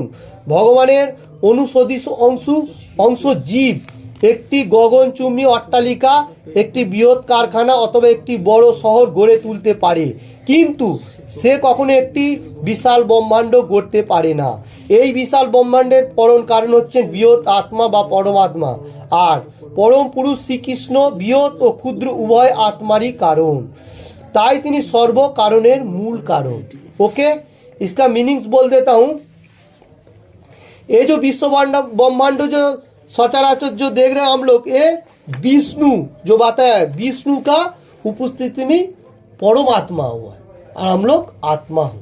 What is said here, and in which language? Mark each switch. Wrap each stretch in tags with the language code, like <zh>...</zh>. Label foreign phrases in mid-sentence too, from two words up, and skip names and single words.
<bn>ভগবানের অনুসদৃশ অংশ জীব একটি গগনচুম্বী অট্টালিকা, একটি বৃহৎ কারখানা অথবা একটি বড় শহর গড়ে তুলতে পারে, কিন্তু সে কখনো একটি বিশাল ব্রহ্মাণ্ড গড়তে পারে না। এই বিশাল ব্রহ্মাণ্ডের পরম কারণ হচ্ছেন বৃহৎ আত্মা বা পরমাত্মা, আর পরম পুরুষ শ্রীকৃষ্ণ বৃহৎ ও ক্ষুদ্র উভয় আত্মারী কারণ, তাই তিনি সর্ব কারণের মূল কারণ।</bn> <hi>ओके, इसका मीनिंग्स बोल देता हूँ। ये जो विश्व ब्रह्मांड जो सचराचर जो देख रहे हैं हम लोग, ये विष्णु जो बात है, विष्णु का उपस्थिति में परमात्मा हुआ है और हम लोग आत्मा हूँ।</hi>